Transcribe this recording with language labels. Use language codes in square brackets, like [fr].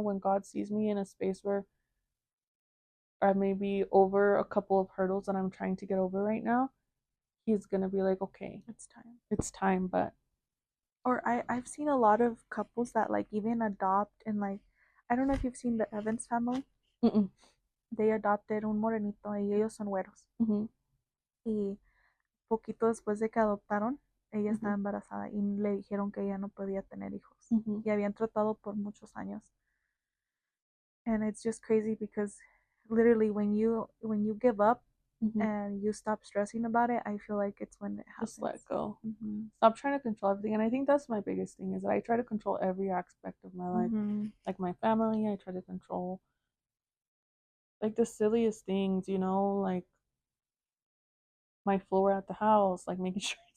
[en] When God sees me in a space where I may be over a couple of hurdles that I'm trying to get over right now, He's gonna be like, okay, it's time. But or I've seen a lot of couples that like even adopt, and like, I don't know if you've seen the Evans family. They adopted [es] un morenito y ellos son güeros. Y poquito después de que adoptaron, ella estaba embarazada y le dijeron que ella no podía tener hijos. Y habían tratado por muchos años. [en] And it's just crazy because literally when you give up and you stop stressing about it, I feel like it's when it happens. Just let go. Stop trying to control everything. And I think that's my biggest thing, is that I try to control every aspect of my life. Like my family, I try to control like the silliest things, you know, like my floor at the house, like making sure